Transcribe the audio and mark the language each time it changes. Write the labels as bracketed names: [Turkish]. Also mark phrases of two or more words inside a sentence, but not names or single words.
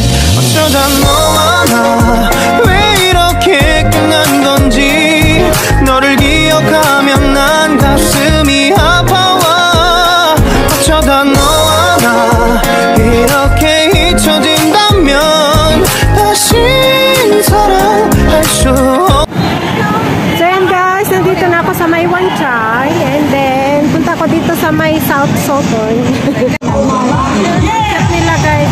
[Korean] 어쩌다 너와 나 왜 이렇게 끝난 건지 너를 기억하면 난 가슴이 아파와. 어쩌다 너와 나 이렇게 잊혀진다면 다시 사랑할 수 없. [Filipino] So yan guys, nandito na ako sa may Wan Chai and then punta ko dito sa may South Southern. Chat nila guys.